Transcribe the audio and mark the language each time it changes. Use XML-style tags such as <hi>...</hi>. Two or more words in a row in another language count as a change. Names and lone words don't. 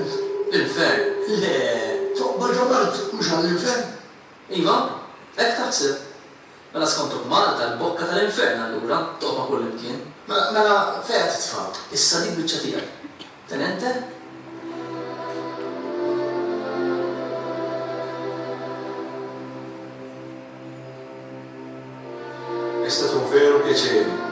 <mt>Il-fern? Le. Toqba ġabart, mux għall-infern. Iva, hekk taħseb. Mela skontok Malta l-bokka tal-infern allura, toqba kull imkien. Mela fejn qed titfa'? Issa dik biċċa tiegħek.</mt> <it>Tenente? È stato un vero piacere.</it>